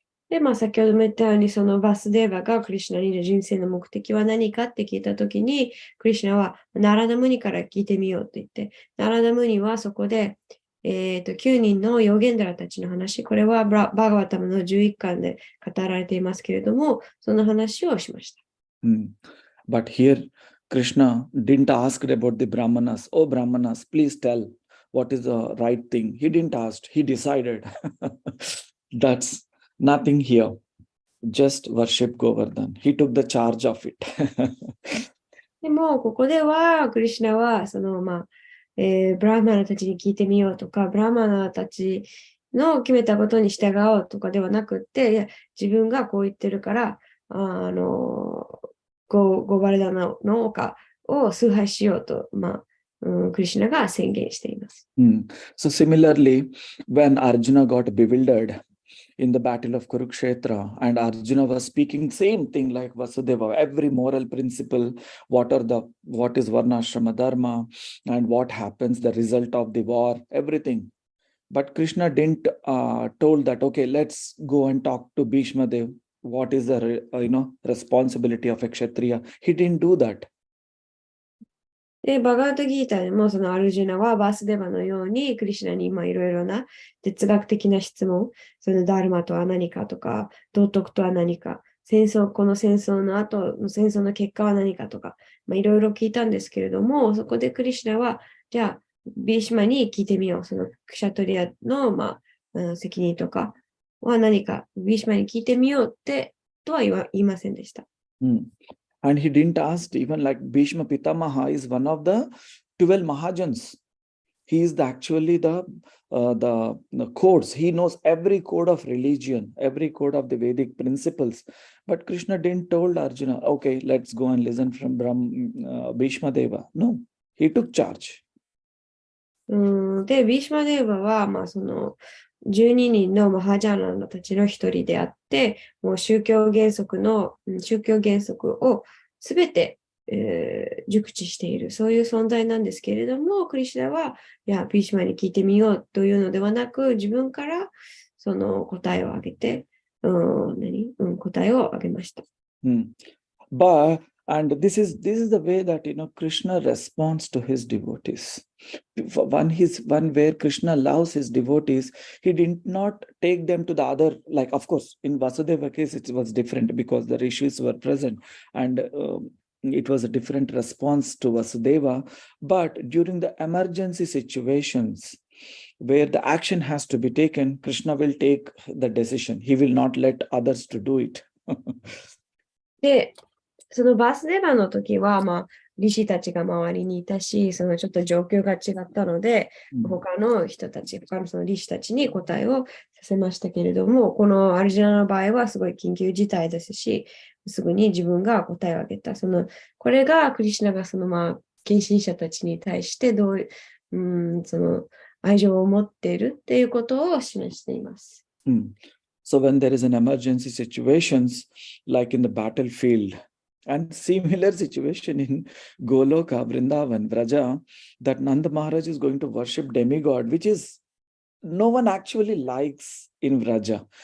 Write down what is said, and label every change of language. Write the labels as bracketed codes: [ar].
[ja] で、先ほども言ったように、そのバスデーバがクリシュナに人生の目的は何かって聞いたときに、クリシュナはナラダムニから聞いてみようと言って、ナラダムニはそこで、9人のヨーゲンダラたちの話、これはバガワタムの11巻で語られていますけれども、その話をしました。 [en] But here, Krishna didn't ask about the Brahmanas. Oh, Brahmanas, please tell what is the right thing. He didn't ask, he decided. That's nothing here. Just worship Govardhan. He took the charge of it. [ja] でも、ここでは、クリシュナは、ブラーマナたちに聞いてみようとか、ブラーマナたちの決めたことに従おうとかではなくって、いや、自分がこう言ってるから、ゴバルダナの丘を崇拝しようと、クリシュナが宣言しています。 [en] So similarly, when Arjuna got bewildered in the battle of Kurukshetra, and Arjuna was speaking same thing like Vasudeva, every moral principle, what is Varnashrama Dharma, and what happens, the result of the war, everything. But Krishna didn't told that, okay, let's go and talk to Bhishma Dev. What is the responsibility of a Kshatriya? He didn't do that. [ja] で、バガートギーターでもそのアルジュナはバースデバのようにクリシュナにいろいろな哲学的な質問、そのダルマとは何かとか、道徳とは何か、この戦争の後の戦争の結果は何かとか、いろいろ聞いたんですけれども、そこでクリシュナは、じゃあ、ビーシマに聞いてみよう。そのクシャトリアの、責任とかは何か、ビーシマに聞いてみようってとは言いませんでした。 [en] And he didn't ask, even like Bhishma Pitamaha is one of the 12 Mahajans. He is actually the codes. He knows every code of religion, every code of the Vedic principles. But Krishna didn't told Arjuna, okay, let's go and listen from Bhishma Deva. No, he took charge. [ja] で、ビーシマデーバは、その12人のマハジャーナたちの一人であって、もう宗教原則をすべて、熟知している、そういう存在なんですけれども、クリシュナは、いや、ビーシマに聞いてみようというのではなく、自分からその答えをあげて、答えをあげました。 [en] And this is the way that Krishna responds to his devotees. One where Krishna loves his devotees, he did not take them to the other. Like, of course, in Vasudeva case it was different because the rishis were present, and it was a different response to Vasudeva. But during the emergency situations where the action has to be taken, Krishna will take the decision. He will not let others to do it. [ja] で、そのバースデーバーの時は、リシたちが周りにいたし、そのちょっと状況が違ったので、他のそのリシたちに答えをさせましたけれども、このアルジュナの場合はすごい緊急事態ですし、すぐに自分が答えをあげた。これがクリシュナが献身者たちに対してその愛情を持っているっていうことを示しています。 [en] So when there is an emergency situations, like in the battlefield, and similar situation in Goloka, Vrindavan, Vraja, that Nanda Maharaj is going to worship demigod, which is no one actually likes in Vraja.